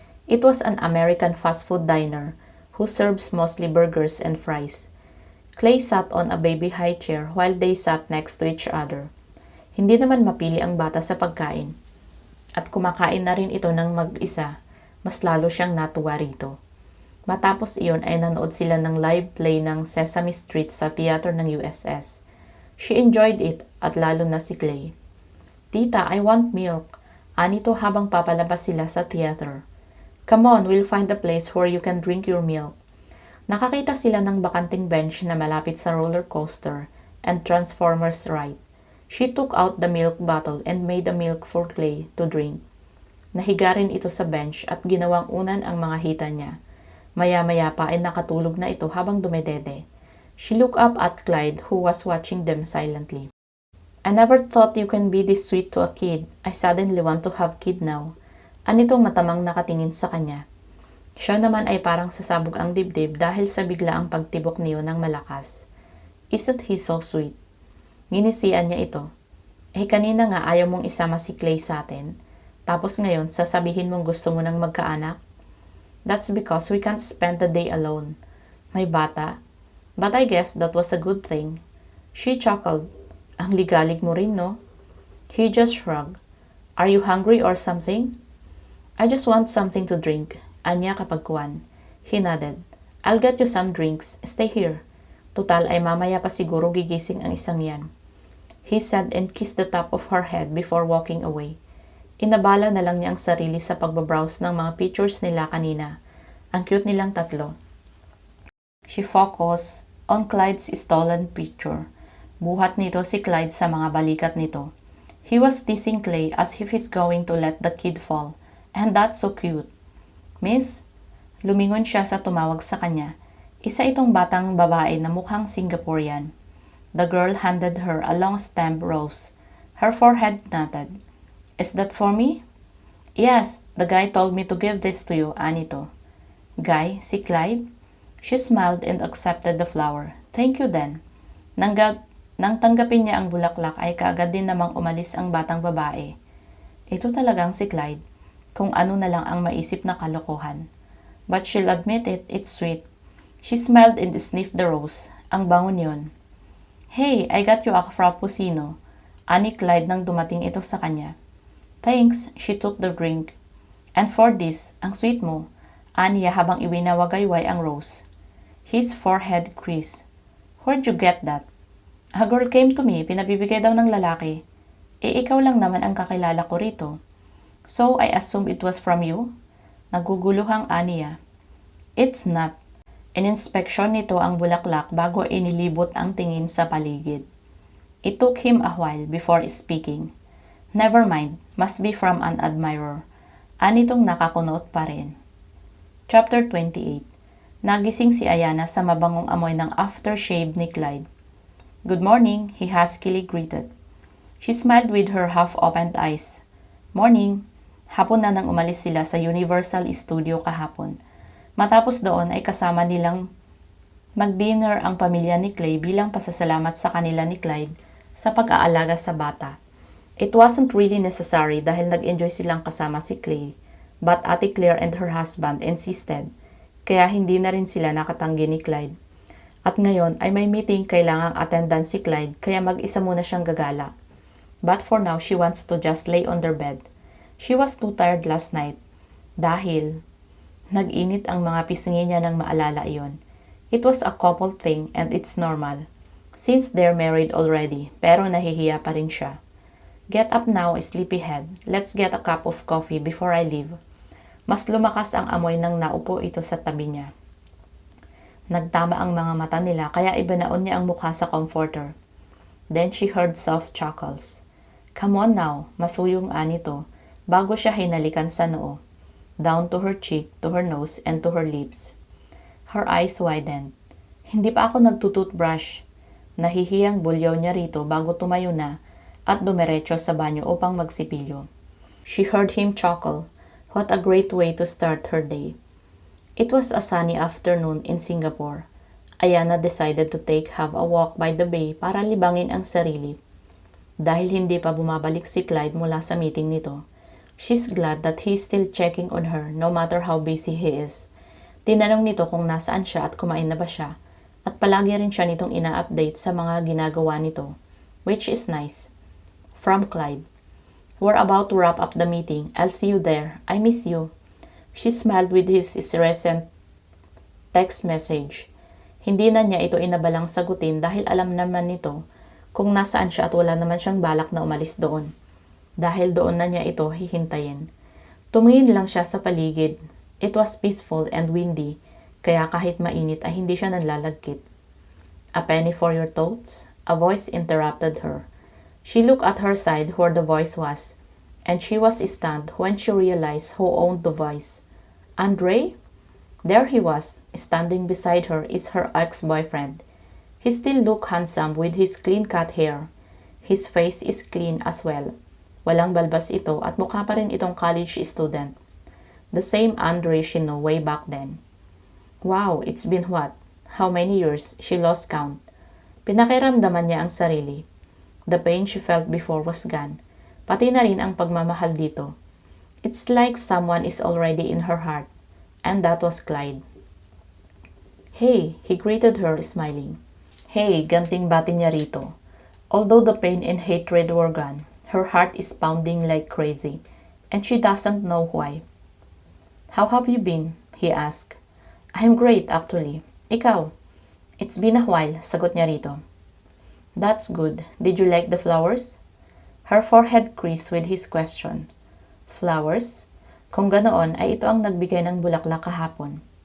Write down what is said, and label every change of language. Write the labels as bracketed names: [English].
[English] It was an American fast food diner who serves mostly burgers and fries. Clay sat on a baby high chair while they sat next to each other. [Filipino] Hindi naman mapili ang bata sa pagkain. At kumakain na rin ito ng mag-isa, mas lalo siyang natuwa rito. Matapos iyon ay nanood sila ng live play ng Sesame Street sa theater ng USS. [English] She enjoyed it [Filipino] at lalo na si Clay. [English] Tita, I want milk. [Filipino] Anito habang papalabas sila sa theater. [English] Come on, we'll find a place where you can drink your milk. [Filipino] Nakakita sila ng bakanting bench na malapit sa roller coaster and Transformers ride. [English] She took out the milk bottle and made a milk for Clay to drink. [Filipino] Nahiga rin ito sa bench at ginawang unan ang mga hita niya. Maya-maya pa ay nakatulog na ito habang dumedede. [English] She looked up at Clyde who was watching them silently. I never thought you can be this sweet to a kid. I suddenly want to have kid now. [Filipino] Anitong matamang nakatingin sa kanya. Siya naman ay parang sasabog ang dibdib dahil sa biglaang pagtibok niyo ng malakas. [English] Isn't he so sweet? [Filipino] Nginisian niya ito. Kanina nga ayaw mong isama si Clay sa atin. Tapos ngayon sasabihin mong gusto mo nang magkaanak? [English] That's because we can't spend the day alone. [Filipino] May bata. [English] But I guess that was a good thing. She chuckled. [Filipino] Ang ligalig mo rin, no? [English] He just shrugged. Are you hungry or something? I just want something to drink. [Filipino] Anya kapag kuwan. [English] He nodded. I'll get you some drinks. Stay here. [Filipino] Tutal ay mamaya pa siguro gigising ang isang yan. [English] He said and kissed the top of her head before walking away. [Filipino] Inabala na lang niya ang sarili sa pagbabrowse ng mga pictures nila kanina. Ang cute nilang tatlo. [English] She focused on Clyde's stolen picture. [Filipino] Buhat nito si Clyde sa mga balikat nito. [English] He was teasing Clay as if he's going to let the kid fall. And that's so cute. Miss? [Filipino] Lumingon siya sa tumawag sa kanya. Isa itong batang babae na mukhang Singaporean. [English] The girl handed her a long stemmed rose. Her forehead knotted. Is that for me? Yes, the guy told me to give this to you, Anito. Guy? Si Clyde? She smiled and accepted the flower. Thank you then. [Filipino] Nang tanggapin niya ang bulaklak ay kaagad din namang umalis ang batang babae. Ito talagang si Clyde, kung ano na lang ang maisip na kalokohan. [English] But she'll admit it, it's sweet. She smiled and sniffed the rose. [Filipino] Ang bango niyon. [English] Hey, I got you a frappuccino. [Filipino] Ani Clyde nang dumating ito sa kanya. [English] Thanks, she took the drink. And for this, [Filipino] ang sweet mo. Aniya habang iwinawagayway ang rose. [English] His forehead creased. Where'd you get that? A girl came to me, [Filipino] pinabibigay daw ng lalaki. Ikaw lang naman ang kakilala ko rito. [English] So, I assume it was from you? [Filipino] Naguguluhang aniya. [English] It's not. [Filipino] Ininspeksyon nito ang bulaklak bago inilibot ang tingin sa paligid. [English] It took him a while before speaking. Never mind, must be from an admirer. [Filipino] Anitong nakakunot pa rin. [English] Chapter 28. [Filipino] Nagising si Ayana sa mabangong amoy ng aftershave ni Clyde. [English] Good morning, he huskily greeted. She smiled with her half-opened eyes. [Filipino] Morning. Hapon na nang umalis sila sa Universal Studio kahapon. Matapos doon ay kasama nilang mag-dinner ang pamilya ni Clay bilang pasasalamat sa kanila ni Clyde sa pag-aalaga sa bata. [English] It wasn't really necessary [Filipino] dahil nag-enjoy silang kasama si Clay, [English] but Ate Claire and her husband insisted, [Filipino] kaya hindi na rin sila nakatanggi ni Clyde. At ngayon ay may meeting kailangang attendan si Clyde kaya mag-isa muna siyang gagala. [English] But for now, she wants to just lay on their bed. She was too tired last night [Filipino] dahil nag-init ang mga pisngi niya nang maalala iyon. [English] It was a couple thing and it's normal since they're married already [Filipino] pero nahihiya pa rin siya. [English] Get up now, sleepyhead. Let's get a cup of coffee before I leave. [Filipino] Mas lumakas ang amoy nang naupo ito sa tabi niya. Nagtama ang mga mata nila kaya ibinaon niya ang mukha sa comforter. [English] Then she heard soft chuckles. Come on now, [Filipino] masuyong anito. bago siya hinalikan sa noo, [English] down to her cheek, to her nose, and to her lips. Her eyes widened. [Filipino] Hindi pa ako nagtutoothbrush. Nahihiyang bulyaw niya rito bago tumayo na at dumiretso sa banyo upang magsipilyo. [English] She heard him chuckle. What a great way to start her day. It was a sunny afternoon in Singapore. Ayana decided to have a walk by the bay para libangin ang sarili. [Filipino] Dahil hindi pa bumabalik si Clyde mula sa meeting nito, [English] she's glad that he's still checking on her no matter how busy he is. [Filipino] Tinanong nito kung nasaan siya at kumain na ba siya, at palagi rin siya nitong ina-update sa mga ginagawa nito, [English] which is nice. From Clyde, "We're about to wrap up the meeting. I'll see you there. I miss you." She smiled with his recent text message. [Filipino] Hindi na niya ito inabalang sagutin dahil alam naman nito kung nasaan siya at wala naman siyang balak na umalis doon. Dahil doon na niya ito hihintayin. Tumingin lang siya sa paligid. [English] It was peaceful and windy, [Filipino] kaya kahit mainit ay hindi siya nanlalagkit. [English] "A penny for your thoughts?" A voice interrupted her. She looked at her side where the voice was, and she was stunned when she realized who owned the voice. Andre? There he was, standing beside her is her ex-boyfriend. He still looked handsome with his clean-cut hair. His face is clean as well. [Filipino] Walang balbas ito at mukha pa rin itong college student. [English] The same Andre she knew way back then. Wow, it's been what? How many years? She lost count. [Filipino] Pinakiramdaman niya ang sarili. [English] The pain she felt before was gone. [Filipino] Pati na rin ang pagmamahal dito. [English] It's like someone is already in her heart. And that was Clyde. "Hey," he greeted her, smiling. "Hey," [Filipino] ganting bati niya rito. [English] Although the pain and hatred were gone, her heart is pounding like crazy, and she doesn't know why. "How have you been?" he asked. "I'm great, actually. [Filipino] Ikaw?" [English] "It's been a while," [Filipino] sagot niya rito. [English] "That's good. Did you like the flowers?" Her forehead creased with his question. "Flowers? [Filipino] Kung ganoon ay ito ang nagbigay ng bulaklak kahapon.